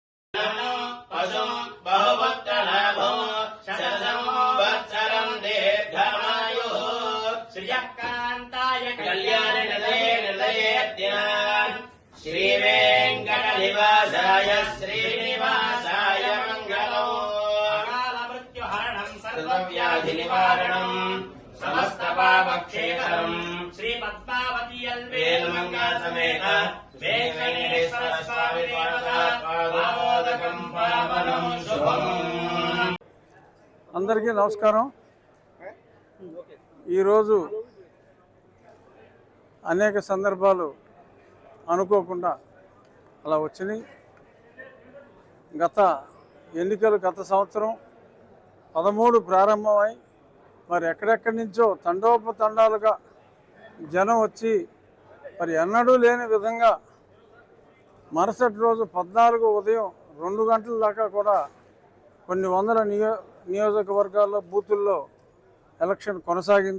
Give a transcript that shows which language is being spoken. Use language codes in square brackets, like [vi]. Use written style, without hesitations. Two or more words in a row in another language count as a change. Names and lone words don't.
[sa] श्रीवेङ्कटनिवासाय श्रीनिवासाय मङ्गलम् अकालमृत्युहरणम् सर्वव्याधिनिवारणम् समस्तपापक्षेत्रम् श्रीपद्मावती वेल्मङ्गलसमेत वेङ्कटेश्वर स्वामी पादोदकम् पावनम् शुभम्। [te] అందరికీ నమస్కారం। ఈరోజు అనేక సందర్భాలు అనుకోకుండా అలా వచ్చినాయి। గత ఎన్నికలు గత సంవత్సరం 13 ప్రారంభమై మరి ఎక్కడెక్కడి నుంచో తండోపతండాలుగా జనం వచ్చి మరి ఎన్నడూ లేని విధంగా మరుసటి రోజు 14 ఉదయం 2 గంటల దాకా కూడా కొన్ని వందల నియోజకవర్గాల్లో బూతుల్లో ఎలక్షన్ కొనసాగింది।